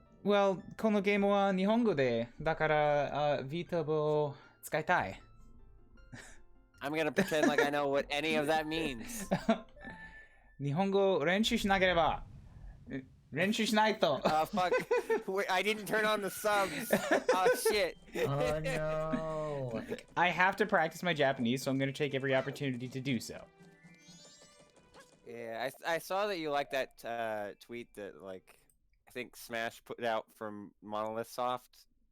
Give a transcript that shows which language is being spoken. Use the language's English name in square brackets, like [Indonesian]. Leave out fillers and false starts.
[Japanese] Well, このゲームは日本語で、だから、VTuber を使いたい。 [English] I'm gonna pretend like I know what any of that means. [Japanese] 日本語練習しなければ、練習しないと。 [English] Fuck. Wait, I didn't turn on the subs. Oh, shit. Oh no. I have to practice my Japanese, so I'm going to take every opportunity to do so. Yeah, I saw that you liked that tweet that, like, I think Smash put out from Monolith Soft.